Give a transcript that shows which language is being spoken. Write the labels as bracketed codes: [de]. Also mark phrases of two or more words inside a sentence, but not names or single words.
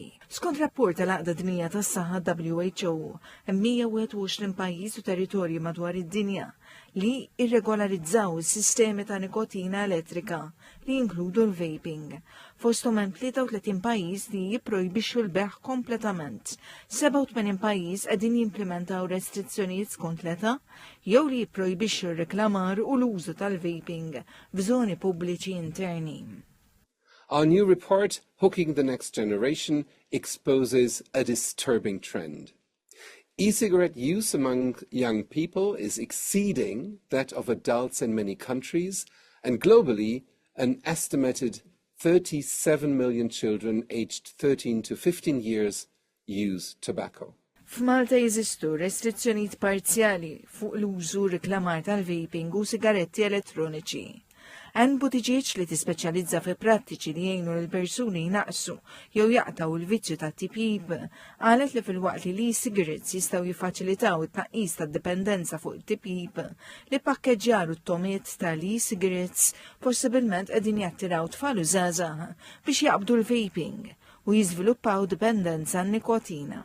[mt] Skont rapport tal-Għaqda Dinjija tas-Saħħa WHO, hemm 121 pajjiż u territorji madwar id-dinja li irregolarizzaw is-sistemi ta' nikotina elettrika li jinkludu l-vaping. Fosthom hemm 33 pajjiż li jipprojbixxu l-beħ kompletament. 87 pajjiż qegħdin jimplementaw restrizzjonijiet skont l-età jew li jipprojbixxu r-reklamar u l-użu tal-vaping f'żoni pubbliċi interni. [en] Our new report, Hooking the Next Generation, exposes a disturbing trend. E-cigarette use among young people is exceeding that of adults in many countries, and globally, an estimated 37 million children aged 13 to 15 years use tobacco. [mt] F'Malta jeżistu restrizzjonijiet parzjali fuq l-użu reklamar tal-vaping u sigaretti elettroniċi. Ann Buttigieg li tispeċjalizza fi prattiċi li jgħinu l-persuni jnaqsu jew jaqtaw il-vizzju ta' tipib, qalet li fil-waqt li e-cigarettes jistgħu jiffaċilitaw it-tnaqqis tad-dipendenza fuq it-tipib li pakkeġġjar u t-tomiet tal-e-cigarettes possibilment qegħdin jattiraw tfal u żgħażagħ biex jaqbdu l-vaping u jiżviluppaw dipendenza n-nikotina.